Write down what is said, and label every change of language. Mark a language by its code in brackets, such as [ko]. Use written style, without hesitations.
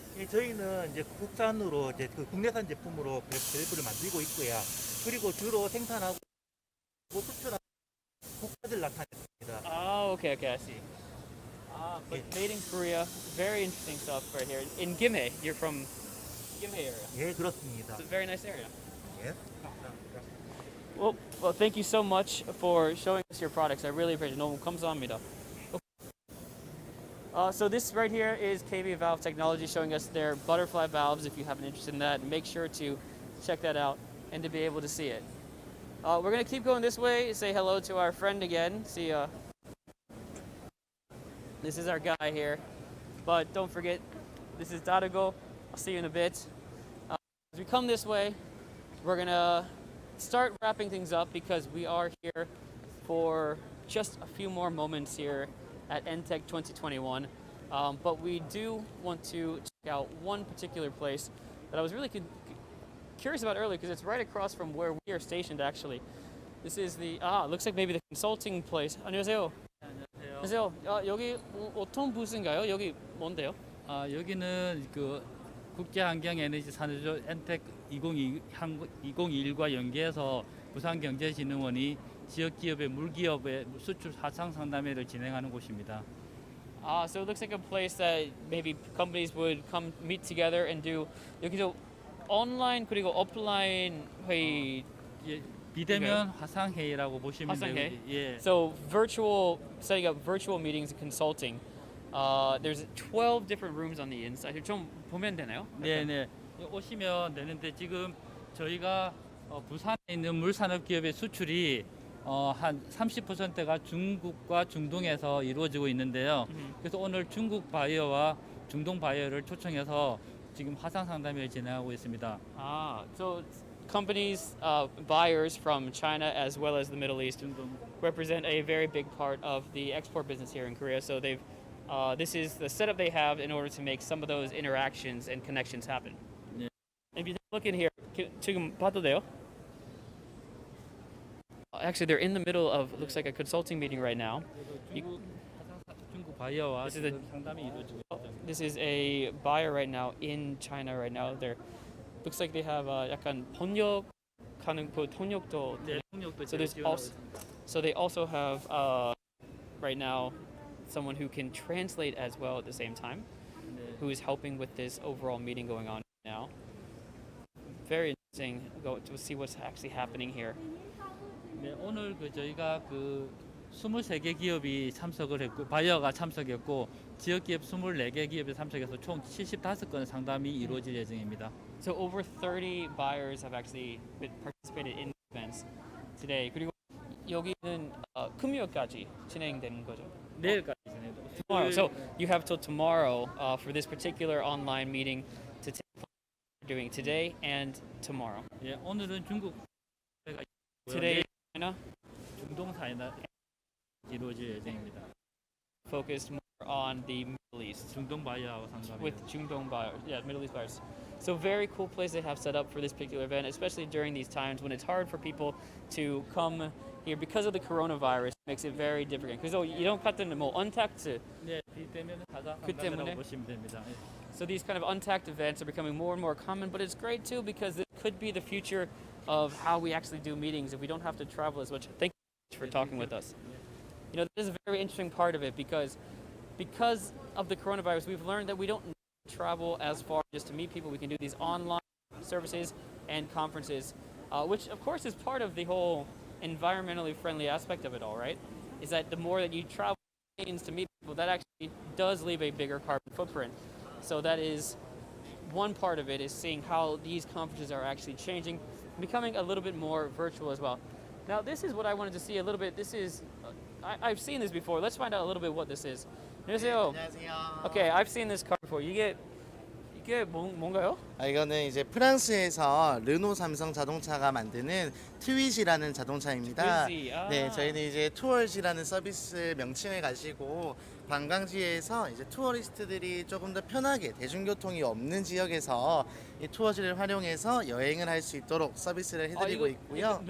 [ko] 예, 저희는 이제 국산으로 이제 그 국내산 제품으로 밸브를 만들고 있고요. 그리고 주로 생산하고 수출하는 국가들 나타냈습니다. [en] Okay, I see. But made in Korea. Very interesting stuff right here. In Gimhae, you're from Gimhae area. [ko] 예, 그렇습니다. [en] It's a very nice area. [ko] 예. [en] Well, thank you so much for showing us your products. I really appreciate it. [ko] 너무 감사합니다. [en] So this right here is KB Valve Technology showing us their butterfly valves. If you have an interest in that, make sure to check that out and to be able to see it. We're gonna keep going this way. Say hello to our friend again. See ya. This is our guy here. But don't forget, this is Dadago. I'll see you in a bit. As we come this way, we're gonna start wrapping things up because we are here for just a few more moments here at Entech 2021. But we do want to check out one particular place that I was really curious about earlier because it's right across from where we are stationed actually. This is the, looks like maybe the consulting place. [ko] 안녕하세요. 안녕하세요. 여기 어떤 부스인가요? 여기 뭔데요? 여기는 그 국제환경에너지산업전 엔텍 2021과 연계해서 부산경제진흥원이 지역 기업의 물기업의 수출 하상 상담회를 진행하는 곳입니다. [en] So it looks like a place that maybe companies would come meet together and do [ko] 여기서 온라인 그리고 오프라인 회의. 예, 비대면 화상회의라고 보시면 돼요. 예. [en] So setting up virtual meetings and consulting. There's 12 different rooms on the inside. [ko] 좀 보면 되나요? 네. 오시면 되는데 지금 저희가 부산에 있는 물산업 기업의 수출이 한 30%가 중국과 중동에서 이루어지고 있는데요. 그래서 오늘 중국 바이어와 중동 바이어를 초청해서 지금 화상 상담회를 진행하고 있습니다. [en] So companies, buyers from China as well as the Middle East represent a very big part of the export business here in Korea. So they've this is the setup they have in order to make some of those interactions and connections happen. [ko] 네. [en] If you look in here, [ko] 지금 봐도 돼요? [en] Actually, they're in the middle of looks like a consulting meeting right now. [ko] 중국 바이어와 상담이 이루어지고 있습니다. [en] This is a buyer right now in China right now. They're looks like they have [ko] 약간 번역하는 통역도. 네, 통역도 [en] So there's also so they also have right now someone who can translate as well at the same time, who is helping with this overall meeting going on now. Very interesting. Go to see what's actually happening here. [ko] 네, 오늘 저희가 23개 기업이 참석을 했고 바이어가 참석했고 지역 기업 24개 기업이 참석해서 총 75건 상담이 이루어질 예정입니다. [en] So over 30 buyers have actually participated in events today. [ko] 그리고 여기는 금요일까지 진행되는 거죠. 내일까지 진행돼요. [en] Tomorrow. So you have till tomorrow for this particular online meeting to take place. Doing today and tomorrow. [ko] 예, 오늘은 중국 [en] Today China. [ko] 중동 사이나 이루어질 예정입니다. [en] Focused more on the Middle East. [ko] 중동 바이어하고 상담. [en] With 중동 buyers, yeah, Middle East buyers. So very cool place they have set up for this particular event, especially during these times when it's hard for people to come here because of the coronavirus. Makes it very difficult. [ko] 그래서 이런 같은 뭐 untacked. 네, 비대면 하자 그 때문에 상담이라고 보시면 됩니다. [en] So these kind of untacked events are becoming more and more common, but it's great too because it could be the future of how we actually do meetings if we don't have to travel as much. Thank you for talking with us. You know, this is a very interesting part of it because of the coronavirus, we've learned that we don't need to travel as far just to meet people. We can do these online services and conferences, which of course is part of the whole environmentally friendly aspect of it all, right? Is that the more that you travel to meet people, that actually does leave a bigger carbon footprint. So that is one part of it, is seeing how these conferences are actually changing, becoming a little bit more virtual as well. Now this is what I wanted to see a little bit. This is, I've seen this before. Let's find out a little bit what this is. [ko] 안녕하세요. 안녕하세요. [en] Okay, I've seen this car before. [ko] 이게 뭔가요? 이거는 이제 프랑스에서 르노 삼성 자동차가 만드는 트윗이라는 자동차입니다. 네, 저희는 이제 투어즈라는 서비스 명칭을 가지고 관광지에서 이제 투어리스트들이 조금 더 편하게 대중교통이 없는 지역에서 이 투어즈를 활용해서 여행을 할 수 있도록 서비스를 해드리고 있고요.